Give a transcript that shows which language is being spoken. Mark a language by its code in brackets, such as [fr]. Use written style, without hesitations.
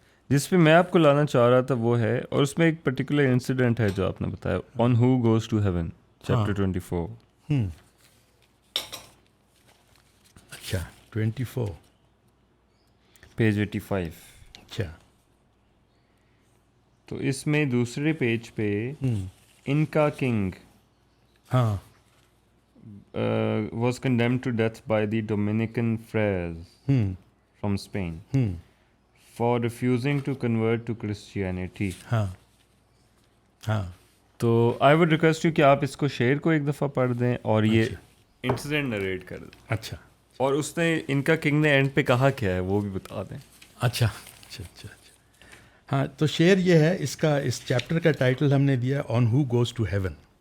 [ur] جس پہ میں آپ کو لانا چاہ رہا تھا وہ ہے، اور اس میں ایک پرٹیکولر انسیڈنٹ ہے جو آپ نے بتایا، [en] on who goes to heaven, [ur] chapter 24. اچھا 24 پیج 85. اچھا. تو اس میں دوسرے پیج پہ انکا کنگ ہاں [en] was condemned to death by the Dominican friars from Spain for refusing to convert to Christianity. [ur] ہاں ہاں. تو [en] I would request you [ur] کہ آپ اس کو شعر کو ایک دفعہ پڑھ دیں اور یہ انسیڈنٹ نریٹ کر دیں. اچھا. اور اس نے انکا کنگ نے اینڈ پہ کہا کیا ہے وہ بھی بتا دیں. اچھا اچھا اچھا اچھا. ہاں تو شعر یہ ہے، اس چیپٹر کا ٹائٹل ہم نے دیا [en] On who goes to heaven.